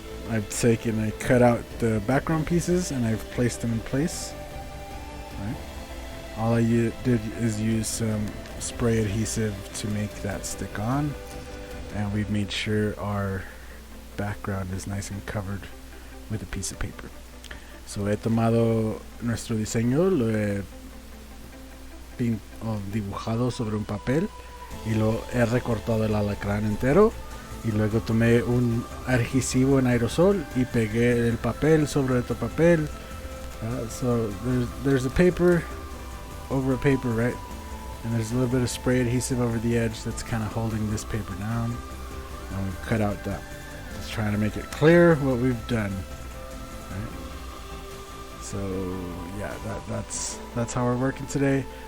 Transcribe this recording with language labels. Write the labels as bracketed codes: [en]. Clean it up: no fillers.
[en] I cut out the background pieces and I've placed them in place. Right. All I did is use some spray adhesive to make that stick on, and we've made sure our background is nice and covered with a piece of paper. [es] So he tomado nuestro diseño, lo he dibujado sobre un papel y lo he recortado el alacrán entero, y luego tomé un adhesivo en aerosol y pegué el papel sobre otro papel. [en] So there's a paper over a paper, right? And there's a little bit of spray adhesive over the edge that's kind of holding this paper down. And we've cut out that. Just trying to make it clear what we've done. Right? So yeah, that's how we're working today.